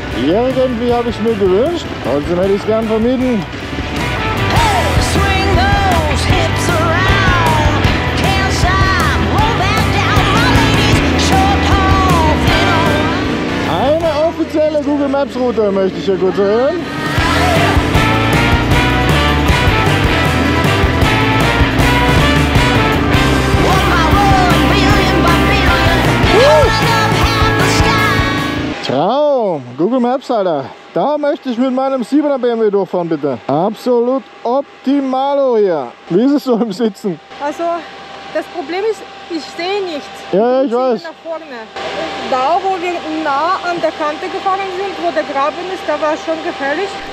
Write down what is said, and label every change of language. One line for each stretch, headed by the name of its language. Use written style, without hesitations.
German: Irgendwie habe ich es mir gewünscht, trotzdem hätte ich es gern vermieden.
English: Hey, swing those hips around. Can't stop, roll back down, my ladies. Short, tall, thin,
German: Eine offizielle Google Maps Route möchte ich hier kurz hören.
English: one by one, billion by billion. Holding up half the sky.
German: Traum! Google Maps, Alter. Da möchte ich mit meinem 7er BMW durchfahren, bitte. Absolut optimalo hier. Wie ist es so im Sitzen? Also, das Problem ist, ich sehe nichts. Ja, ich sehe weiß. nach vorne. Da, wo wir nah an der Kante gefahren sind, wo der Graben ist, da war es schon gefährlich.